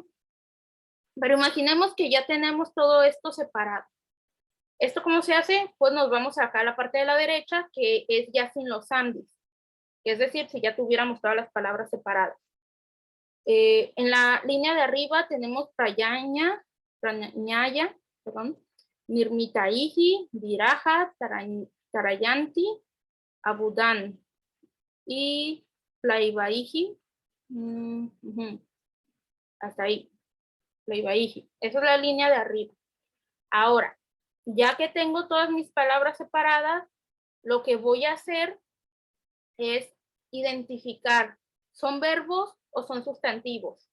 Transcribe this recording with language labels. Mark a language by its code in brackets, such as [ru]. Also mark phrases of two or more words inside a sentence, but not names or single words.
[es] Pero imaginemos que ya tenemos todo esto separado. ¿Esto cómo se hace? Pues nos vamos acá a la parte de la derecha, que es ya sin los sandys. Es decir, si ya tuviéramos todas las palabras separadas. En la línea de arriba tenemos [sa] prayanya, nirmitaihi, viraja, tarayanti, abudan [es] y plaivaihi. Hasta ahí. Plaivaihi. Esa es la línea de arriba. Ahora, ya que tengo todas mis palabras separadas, lo que voy a hacer es identificar, ¿son verbos o son sustantivos?